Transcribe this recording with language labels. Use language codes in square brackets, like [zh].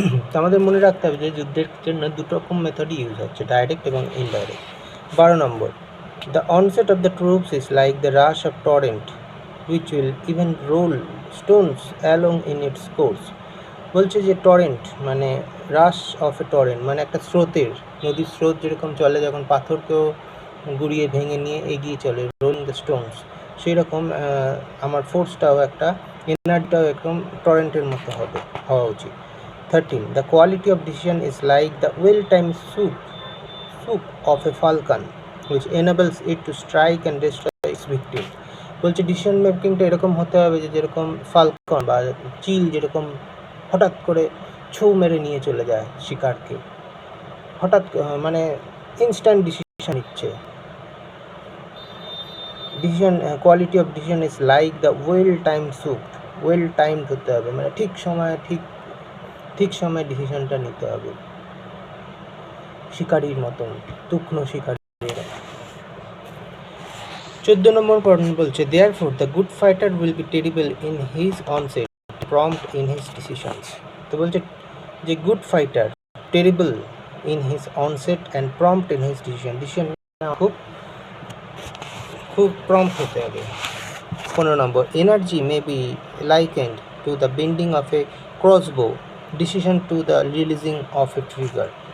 [bn] তো আমাদের মনে রাখতে হবে যে যুদ্ধের জন্য দুটো রকম মেথডই ইউজ হচ্ছে, ডাইরেক্ট এবং indirect. [en] 12 নম্বর, the onset of the troops is like the rush of torrent which will even roll stones along in its course. [bn] বলছে যে টরেন্ট মানে [en] rush of a torrent, [bn] মানে একটা স্রোতের, নদীর স্রোত যেরকম চলে যখন পাথরকেও গুড়িয়ে ভেঙে নিয়ে এগিয়ে চলে, [en] rolling the stones, [bn] সেই রকম আমার ফোর্সটাও একটা, এনার্জিটাও একদম টরেন্টের মতো হওয়া উচিত। [en] 13 the quality of decision is like the well-timed swoop of a falcon which enables it to strike and destroy its victim. [bn] বলছে ডিসিশন মেকিংটা এরকম হতে হবে যে যেরকম ফালকন বা চিল যেরকম হঠাৎ করে ছৌ মেরে নিয়ে চলে যায় শিকারকে, হঠাৎ মানে ইনস্ট্যান্ট ডিসিশন নিচ্ছে। Decision [en] quality of decision is like the well timed swoop, [bn] well timed হতে হবে, মানে ঠিক সময়ে ঠিক সময়ে ডিসিশনটা নিতে হবে, শিকারির মতন, তীক্ষ্ণ শিকারি। 14 নম্বর পয়েন্ট বলছে [en] therefore the good fighter will be terrible in his onset, prompt in his decisions. [bn] তো বলছে যে [en] good fighter terrible in his onset and prompt in his decision [bn] খুব প্রম্পট হতে হবে। 15 নম্বর, energy may be likened to the bending of a crossbow, decision to the releasing of a trigger.